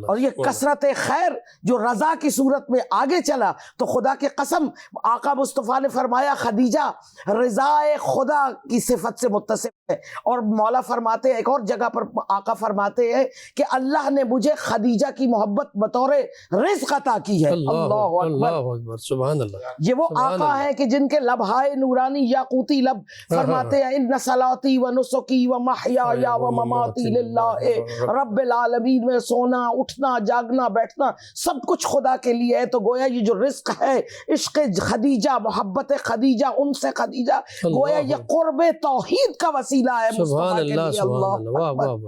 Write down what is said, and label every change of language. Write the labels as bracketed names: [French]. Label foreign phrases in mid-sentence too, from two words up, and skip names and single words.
[Urdu] اور یہ کثرت خیر جو رضا کی صورت میں آگے چلا، تو خدا کی قسم آقا مصطفیٰ نے فرمایا خدیجہ رضا خدا کی صفت سے متصف ہے۔ اور مولا فرماتے ہیں ایک اور جگہ پر، آقا فرماتے ہیں کہ اللہ نے مجھے خدیجہ کی محبت بطور رزق عطا کی ہے۔ [Arabic] اللہ اکبر، سبحان اللہ۔ [Urdu] یہ وہ آقا ہیں کہ جن کے لبہائے نورانی یاقوتی لب فرماتے ہیں [Arabic] ان صلاتی و نسکی و محیای و مماتی اللہ رب العالمین، [Urdu] میں سونا اٹھنا جاگنا بیٹھنا سب کچھ خدا کے لیے ہے۔ تو گویا یہ جو رزق ہے، عشق خدیجہ، محبت خدیجہ، ان سے خدیجہ، گویا یہ قرب توحید کا وسیلہ ہے مصطفیٰ کے لیے۔ [Arabic] اللہ اکبر۔